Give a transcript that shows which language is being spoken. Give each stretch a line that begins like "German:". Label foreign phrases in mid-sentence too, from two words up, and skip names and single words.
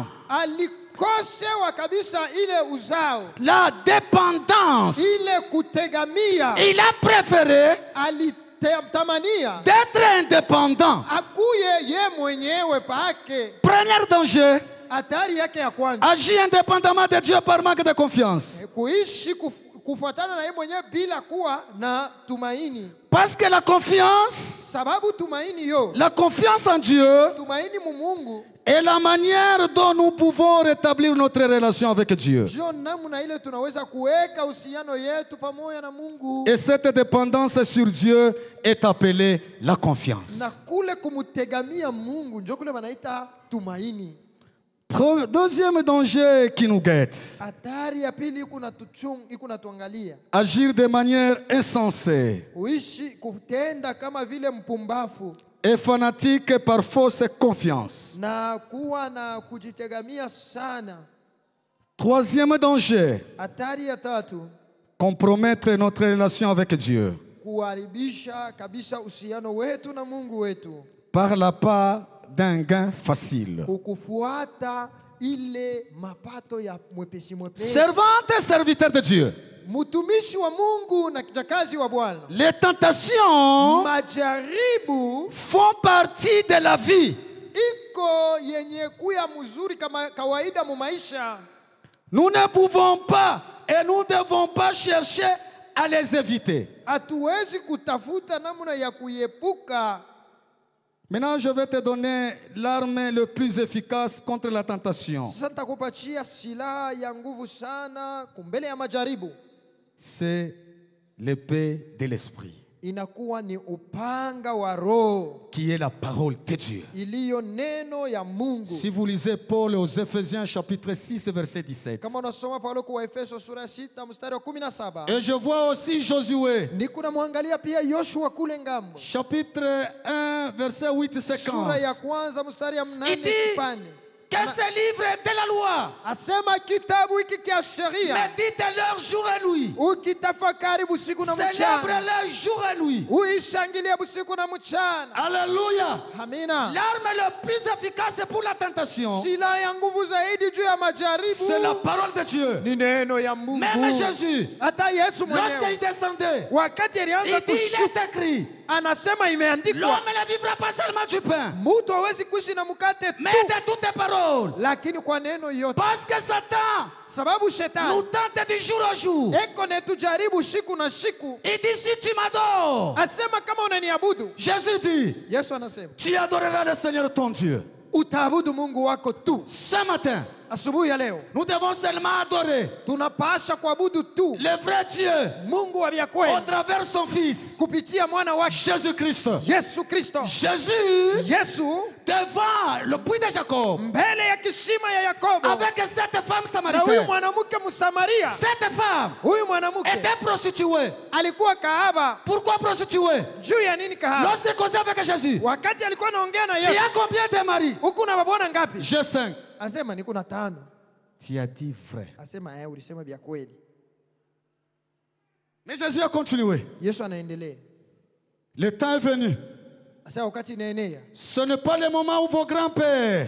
Swahili: alikosewa kabisa ile uzao,
French: la dépendance.
Swahili: ile kutegamia.
French: Il a préféré
Swahili: Alitamania
French: d'être indépendant.
Swahili: akuye ye mwenyewe pake.
French: Premier danger,
Swahili: Hatari yake ya kwanza,
French: agir indépendamment de Dieu par manque de confiance.
Swahili: kuishi kufuatana na ye mwenyewe bila kuwa na tumaini.
French: Parce que la confiance,
Swahili: sababu tumaini yo,
French: La confiance en Dieu
Swahili: tumaini mu Mungu
French: est la manière dont nous pouvons rétablir notre relation avec Dieu.
Swahili: ndio namna ile tunaweza kuweka uhusiano yetu pamoja na Mungu.
French: Et cette dépendance sur Dieu est appelée la confiance.
Swahili: Na kule kumutegamia Mungu ndio kule wanaita tumaini.
French: Deuxième danger qui nous guette.
Swahili: Hatari ya pili iko natuangalia.
French: Agir de manière insensée
Swahili: Kuishi kutenda kama vile mpumbafu
French: et fanatique par fausse confiance.
Swahili: na kuwa na kujitegamia sana.
French: Troisième danger,
Swahili: Hatari ya tatu,
French: compromettre notre relation avec Dieu
Swahili: kuharibisha kabisa uhusiano wetu na Mungu wetu
French: par la part d'un gain facile.
Swahili: kukufuata ile mapato ya mwepesi mwepesi.
French: Servante et serviteur de Dieu,
Swahili: Mtumishi wa Mungu na kijakazi wa Bwana,
French: les tentations
Swahili: majaribu
French: font partie de la vie.
Swahili: iko yenye kuya mzuri kama kawaida mu maisha.
French: Nous ne pouvons pas et nous ne devons pas chercher à les éviter.
Swahili: Hatuwezi kutafuta namna ya kuepuka.
French: Maintenant, je vais te donner l'arme le plus efficace contre la tentation.
Swahili: Sasa nitakupatia silaha ya nguvu sana kumbele ya majaribu.
French: C'est l'épée de l'esprit,
Swahili: Inakuwa ni upanga wa Roho,
French: qui est la parole de Dieu.
Swahili: iliyo neno ya Mungu.
French: Si vous lisez Paul aux Éphésiens chapitre 6 verset 17.
Swahili: Kama unasoma Paulo kwa Efeso sura 6 mstari wa 17.
French: Et je vois aussi Josué
Swahili: Niko namwangalia pia Yoshua kule ngambo.
French: chapitre 1 verset 8
Swahili: Sura ya
French: séquence.
Swahili: kwanza mstari ya 8
French: Il dit
Swahili: kipande.
French: que ce livre de la loi
Swahili: Asema kitabu hiki kia sheria
French: médite-leur jour et nuit,
Swahili: ukitafakari busiku na mchana,
French: célèbre-leur jour et nuit.
Swahili: uishangilie busiku na mchana.
French: Alléluia.
Swahili: Amina.
French: L'arme la plus efficace pour la tentation,
Swahili: Silaha ya nguvu zaidi juu ya majaribu
French: c'est la parole de Dieu.
Swahili: ni neno ya Mungu.
French: Même Jésus,
Swahili: Hata Yesu mwenyewe
French: lorsqu'il descendait,
Swahili: wakati
French: il
Swahili: alianza
French: dit, il
Swahili: kushuka
French: est écrit,
Swahili: anasema imeandikwa,
French: l'homme ne vivra pas seulement du pain,
Swahili: mtu hawezi kuishi na mkate
French: mais tu, de toutes les paroles.
Swahili: lakini kwa neno yote.
French: Parce que Satan
Swahili: Sababu
French: nous
Swahili: shetani
French: tente du jour au jour.
Swahili: eko netujaribu siku na siku.
French: Il dit, si tu m'adores,
Swahili: Asema kama unaniabudu,
French: Jésus dit,
Swahili: Yesu anasema
French: tu adoreras le Seigneur ton Dieu.
Swahili: utaabudu Mungu wako tu.
French: Ce matin,
Swahili: Asubuhi ya leo
French: nous devons seulement adorer
Swahili: tunapasha kuabudu tu
French: le vrai Dieu
Swahili: Mungu wa vya
French: au
Swahili: kweli
French: travers son Fils,
Swahili: kupitia mwana wake
French: Jésus-Christ.
Swahili: Yesu Kristo.
French: Jésus,
Swahili: Yesu
French: devant le puits de Jacob,
Swahili: mbele ya kisima ya Yakobo
French: avec cette femme
Swahili: na huyu
French: samaritaine.
Swahili: mwanamke Msamaria.
French: Cette femme
Swahili: Huyu mwanamke
French: était prostituée.
Swahili: alikuwa kahaba.
French: Pourquoi prostituée?
Swahili: Juu ya nini kahaba?
French: Lorsqu'il causait avec Jésus,
Swahili: Wakati alikuwa anaongea na
French: tu as
Swahili: Yesu,
French: combien de maris?
Swahili: huku na babona ngapi?
French: J'ai 5.
Swahili: Asema niko na 5.
French: Tu as dit vrai.
Swahili: Asema ulisema vya kweli.
French: Mais Jésus a continué.
Swahili: Yesu anaendelea.
French: Le temps est venu.
Swahili: Asema wakati inaenea.
French: Ce n'est pas le moment où vos grands-pères